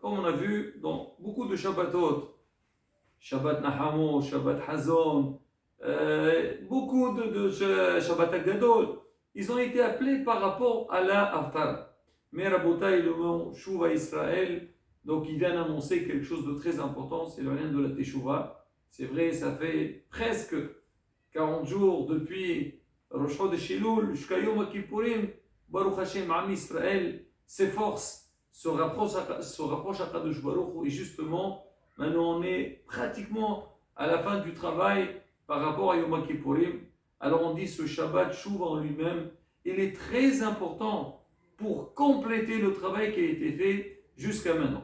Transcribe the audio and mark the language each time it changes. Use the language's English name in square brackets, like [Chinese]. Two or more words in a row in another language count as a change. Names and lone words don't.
[French] Comme on a vu dans beaucoup de Shabbatot, Shabbat Nahamo, Shabbat Hazon, beaucoup de Shabbat Agadol, ils ont été appelés par rapport à la Haftara. Mais Rabotai, le mot [Hebrew] שובה ישראל, [French] donc il vient d'annoncer quelque chose de très important, c'est le lien de la Teshuvah. C'est vrai, ça fait presque 40 jours depuis Rosh Chodesh Elul jusqu'à Yom Kippourim. [Hebrew] ברוך השם, עם ישראל [French] s'efforce, se rapproche à Kadosh Baruch Hu, et justement, maintenant on est pratiquement à la fin du travail par rapport à Yom Kippourim. Alors on dit ce Shabbat Shuvah en lui-même, il est très important pour compléter le travail qui a été fait jusqu'à maintenant.